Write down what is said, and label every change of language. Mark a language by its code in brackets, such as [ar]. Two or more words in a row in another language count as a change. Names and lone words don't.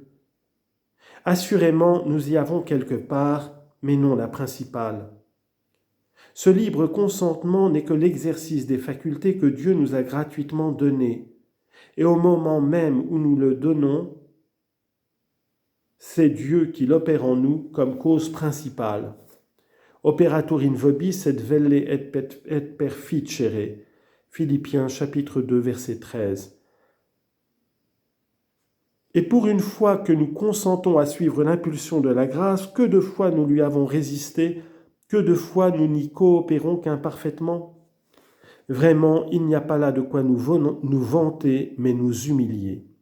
[fr] Assurément, nous y avons quelque part, mais non la principale. Ce libre consentement n'est que l'exercice des facultés que Dieu nous a gratuitement données. Et au moment même où nous le donnons, c'est Dieu qui l'opère en nous comme cause principale. [la] Operatur in vobis et velle et perficere. [fr] Philippiens chapitre 2 verset 13. Et pour une fois que nous consentons à suivre l'impulsion de la grâce, que de fois nous lui avons résisté, que de fois nous n'y coopérons qu'imparfaitement. Vraiment, il n'y a pas là de quoi nous vanter, mais nous humilier.